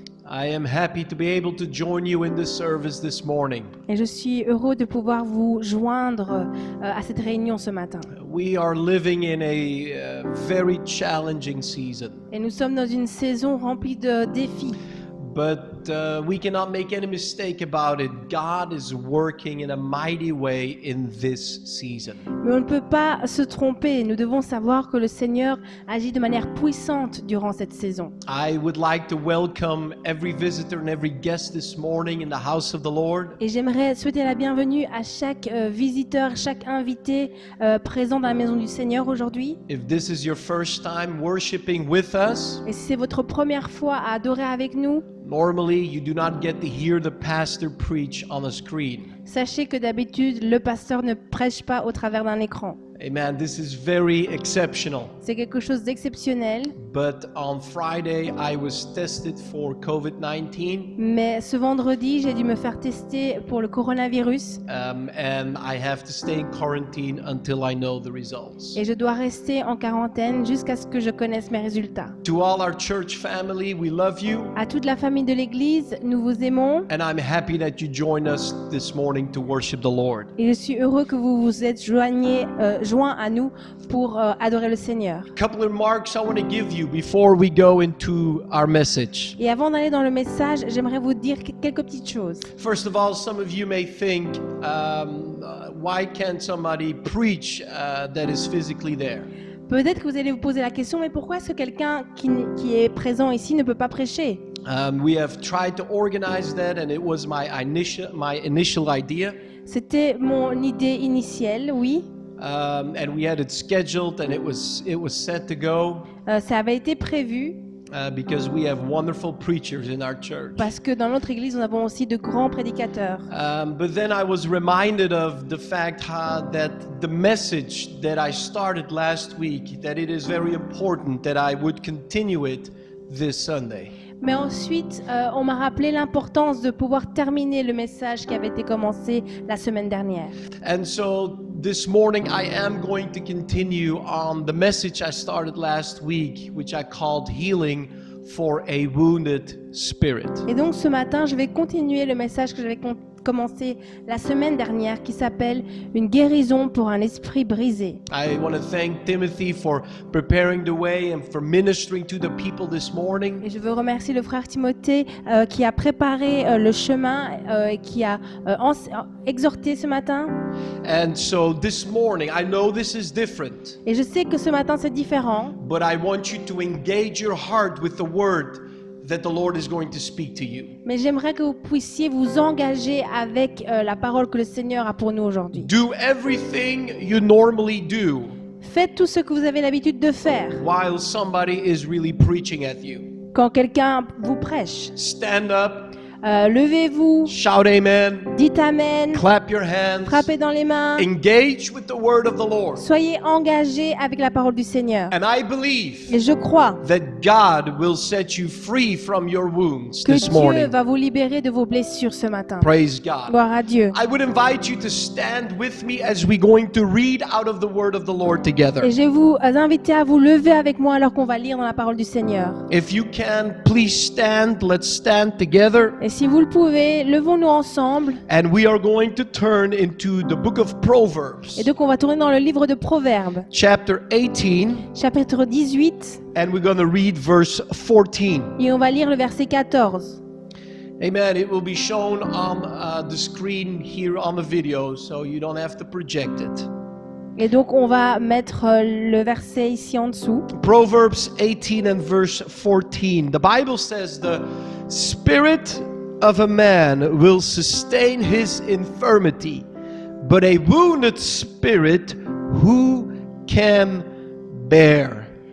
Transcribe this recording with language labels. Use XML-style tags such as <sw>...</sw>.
<en>I am happy to be able to join you in this service this morning.</en> <fr>Et je suis heureux de pouvoir vous joindre à cette réunion ce matin.</fr> <en>We are living in a very challenging season,</en> <fr>Et nous sommes dans une saison remplie de défis.</fr> <en>but we cannot make any mistake about it. God is working in a mighty way in this season.</en> <fr>Mais on ne peut pas se tromper. Nous devons savoir que le Seigneur agit de manière puissante durant cette saison.</fr> <en>I would like to welcome every visitor and every guest this morning in the house of the Lord.</en> <fr>Et j'aimerais souhaiter la bienvenue à chaque visiteur, chaque invité présent dans la maison du Seigneur aujourd'hui.</fr> <en>If this is your first time worshiping with us,</en> <fr>Et si c'est votre première fois à adorer avec nous,</fr> <en>normally you do not get to hear the pastor preach on a screen.</en> <fr>sachez que d'habitude, le pasteur ne prêche pas au travers d'un écran.</fr> <en>Amen. This is very exceptional.</en> <fr>C'est quelque chose d'exceptionnel.</fr> <en>But on Friday, I was tested for COVID-19,</en> <fr>Mais ce vendredi, j'ai dû me faire tester pour le coronavirus</fr> <en>and I have to stay in quarantine until I know the results.</en> <fr>et je dois rester en quarantaine jusqu'à ce que je connaisse mes résultats.</fr> <en>To all our church family, we love you,</en> <fr>À toute la famille de l'Église, nous vous aimons</fr> <en>and I'm happy that you join us this morning to worship the Lord.</en> <fr>et je suis heureux que vous vous êtes joints à nous pour adorer le Seigneur.</fr> <en>A couple of remarks I want to give you before we go into our message.</en> <fr>Et avant d'aller dans le message, j'aimerais vous dire quelques petites choses.</fr> <en>First of all, some of you may think, why can't somebody preach that is physically there?</en> <fr>Peut-être que vous allez vous poser la question, mais pourquoi est-ce que quelqu'un qui est présent ici ne peut pas prêcher?</fr> <en>We have tried to organize that, and it was my initial idea.</en> <fr>C'était mon idée initiale, oui.</fr> <en>And we had it scheduled, and it was set to go</en> <fr>Ça avait été prévu</fr> <en>because we have wonderful preachers in our church.</en> <fr>parce que dans notre église, nous avons aussi de grands prédicateurs.</fr> <en>But then I was reminded of the fact that the message that I started last week, that it is very important that I would continue it this Sunday.</en> <fr>Mais ensuite, on m'a rappelé l'importance de pouvoir terminer le message qui avait été commencé la semaine dernière.</fr> <en>And so this morning I am going to continue on the message I started last week, which I called Healing for a Wounded Spirit.</en> <fr>Et donc ce matin, je vais continuer le message que j'avais commencé la semaine dernière qui s'appelle « Une guérison pour un esprit brisé ».</fr> <en>I want to thank Timothy for preparing the way and for ministering to the people this morning.</en> <fr>Et je veux remercier le frère Timothée qui a préparé le chemin et qui a exhorté ce matin.</fr> <en>And so this morning, I know this is different,</en> <fr>Et je sais que ce matin c'est différent,</fr> <en>but I want you to engage your heart with the word that the Lord is going to speak to you.</en> <fr>mais j'aimerais que vous puissiez vous engager avec la parole que le Seigneur a pour nous aujourd'hui.</fr> <en>Do everything you normally do</en> <fr>Faites tout ce que vous avez l'habitude de faire</fr> <en>while somebody is really preaching at you.</en> <fr>quand quelqu'un vous prêche.</fr> <en>Stand up,</en> <fr>Levez-vous,</fr> <en>shout amen,</en> <fr>dites Amen,</fr> <en>clap your hands,</en> <fr>frappez dans les mains,</fr> <en>engage with the word of the Lord.</en> <fr>soyez engagés avec la parole du Seigneur.</fr> <en>And I believe</en> <fr>Et je crois</fr> <en>that God will set you free from your wounds</en> <fr>que</fr> <en>this</en> <fr>Dieu</fr> <en>morning.</en> <fr>va vous libérer de vos blessures ce matin.</fr> <en>Praise God.</en> <fr>Gloire à Dieu.</fr> <en>I would invite you to stand with me as we're going to read out of the word of the Lord together.</en> <fr>Et je vais vous inviter à vous lever avec moi alors qu'on va lire dans la parole du Seigneur.</fr> <en>If you can, please stand. Let's stand together.</en> <fr>Et si vous le pouvez, levons-nous ensemble.</fr> <en>And we are going to turn into the book of Proverbs,</en> <fr>Et donc on va tourner dans le livre de Proverbes,</fr> <en>chapter 18,</en> <fr>chapitre 18,</fr> <en>and we're going to read verse 14.</en> <fr>et on va lire le verset 14.</fr> <en>Amen. It will be shown on the screen here on the video, so you don't have to project it.</en> <fr>Et donc on va mettre le verset ici en dessous.</fr> <en>Proverbs 18 and verse 14. The Bible says the spirit of a man will sustain his infirmity, but a wounded spirit who can bear?</en>